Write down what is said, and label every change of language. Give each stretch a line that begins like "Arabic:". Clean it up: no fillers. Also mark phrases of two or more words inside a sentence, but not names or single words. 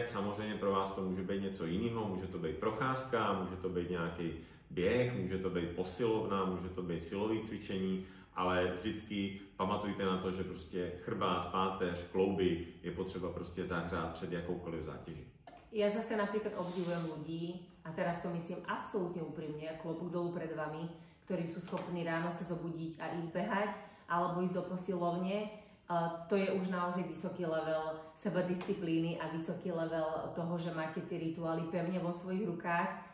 Czech: Samozřejmě pro vás to může být něco jiného, může to být procházka, může to být nějaký běh, může to být posilovna, může to být silové cvičení, ale vždycky pamatujte na to, že prostě chrbát, páteř, klouby je potřeba prostě zahřát před jakoukoliv zátěží.
Slovak: Ja zase napríklad obdivujem ľudí, a teraz to myslím absolútne úprimne, klobúk dolu pred vami, ktorí sú schopní ráno sa zobudiť a ísť behať, alebo ísť do posilovne. To je už naozaj vysoký level sebadisciplíny a vysoký level toho, že máte tie rituály pevne vo svojich rukách.